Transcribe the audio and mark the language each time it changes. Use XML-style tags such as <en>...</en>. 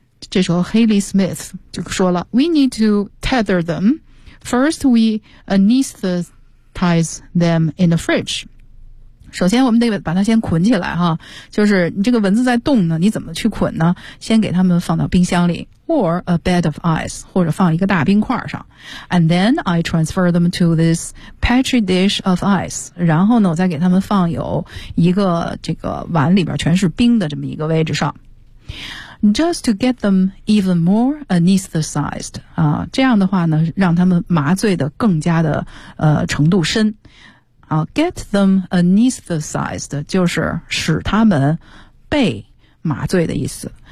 <zh>这时候 Haley Smith 就说了 ,</zh> <en>We need to tether them. First, we anesthetize them in the fridge.</en> <zh>首先我们得把它先捆起来哈，就是你这个蚊子在动呢，你怎么去捆呢？先给它们放到冰箱里 ,</zh> <en>or a bed of ice,</en> <zh>或者放一个大冰块上。</zh> <en>And then I transfer them to this petri dish of ice.</en> <zh>然后呢我再给它们放有一个这个碗里边全是冰的这么一个位置上。</zh> <en>Just to get them even more anesthetized.</en> <zh>这样的话呢让它们麻醉的更加的程度深。</zh> <en>Get them anesthetized</en> <zh>就是使他们被麻醉的意思。</zh>